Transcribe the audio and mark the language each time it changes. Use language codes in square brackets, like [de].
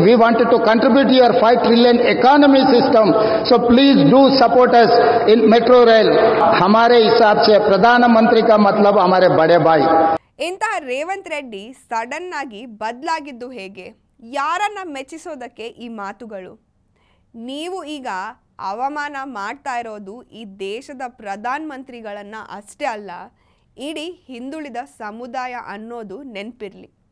[en] We wanted to contribute to your 5 trillion economy system. So please do support us in metro rail. [hi] हमारे हिसाब से प्रधानमंत्री का मतलब हमारे बड़े भाई. [kn] ಇಂತಹ ರೇವಂತ್ ರೆಡ್ಡಿ ಸಡನ್ ಆಗಿ ಬದಲಾಗಿದ್ದು ಹೇಗೆ? ಯಾರನ್ನ ಮೆಚ್ಚಿಸೋದಕ್ಕೆ ಈ ಮಾತುಗಳು? ನೀವು ಈಗ ಅವಮಾನ ಮಾಡ್ತಾ ಇರೋದು ಈ ದೇಶದ ಪ್ರಧಾನ ಮಂತ್ರಿಗಳನ್ನ ಅಷ್ಟೇ ಅಲ್ಲ, ಇಡೀ ಹಿಂದುಳಿದ ಸಮುದಾಯ ಅನ್ನೋದು ನೆನಪಿರಲಿ.